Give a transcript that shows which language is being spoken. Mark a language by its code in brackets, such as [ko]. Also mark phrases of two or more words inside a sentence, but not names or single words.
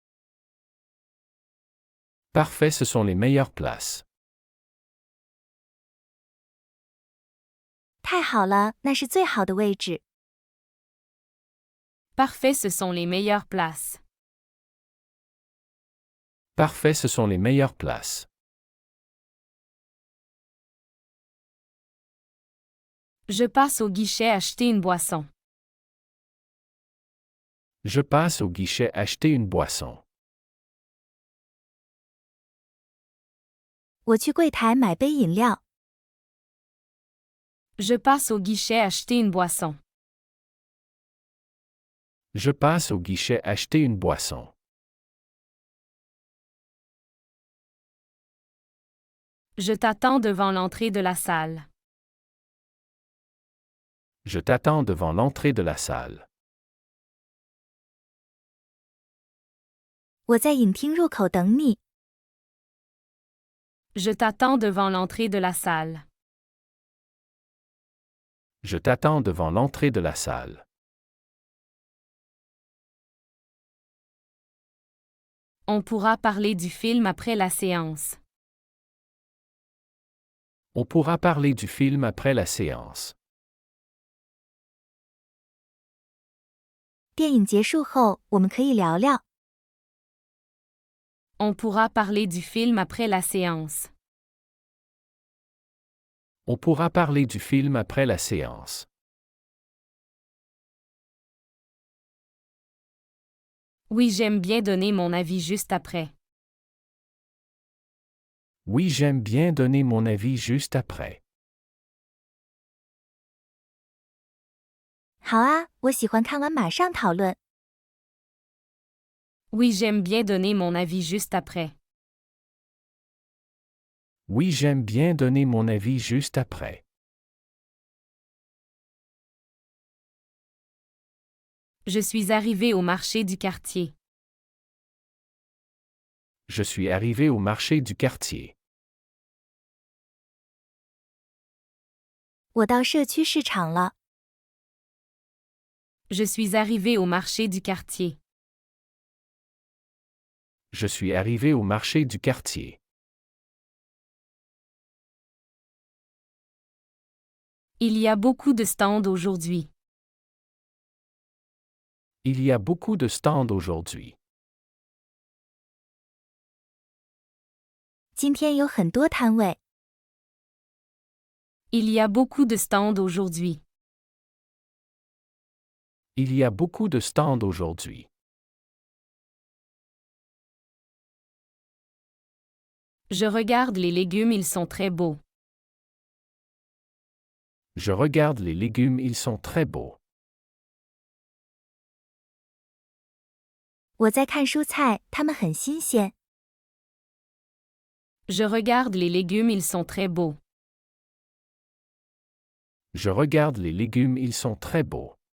[fr] Parfait, ce sont les meilleures places. [zh] 太好了，那是最好的位置。 [fr] Parfait, ce sont les meilleures places. Parfait, ce sont les meilleures places. Je passe au guichet acheter une boisson. Je passe au guichet acheter une boisson. [zh] 我去柜台买杯饮料。 [fr] Je passe au guichet acheter une boisson. Je passe au guichet acheter une boisson. Je t'attends devant l'entrée de la salle. Je t'attends devant l'entrée de la salle. [zh] 我在影厅入口等你。 [fr] Je t'attends devant l'entrée de la salle. Je t'attends devant l'entrée de la salle. On pourra parler du film après la séance. On pourra parler du film après la séance. [zh] 电影结束后，我们可以聊聊。 [fr] On pourra parler du film après la séance. On pourra parler du film après la séance. Oui, j'aime bien donner mon avis juste après. Oui, j'aime bien donner mon avis juste après. [zh] 好啊，我喜欢看完马上讨论。 [fr] Oui, j'aime bien donner mon avis juste après. Oui, j'aime bien donner mon avis juste après. Je suis arrivé au marché du quartier. Je suis arrivé au marché du quartier. [zh] 我到社区市场了。 [fr] Je suis arrivé au marché du quartier. Je suis arrivé au marché du quartier. Il y a beaucoup de stands aujourd'hui. Il y a beaucoup de stands aujourd'hui. [zh] 今天有很多摊位。 [fr] Il y a beaucoup de stands aujourd'hui. Il y a beaucoup de stands aujourd'hui. Je regarde les légumes, ils sont très beaux. Je regarde les légumes, ils sont très beaux. [zh] 我在看蔬菜，它们很新鲜。 [fr] Je regarde les légumes, ils sont très beaux. Je regarde les légumes, ils sont très beaux.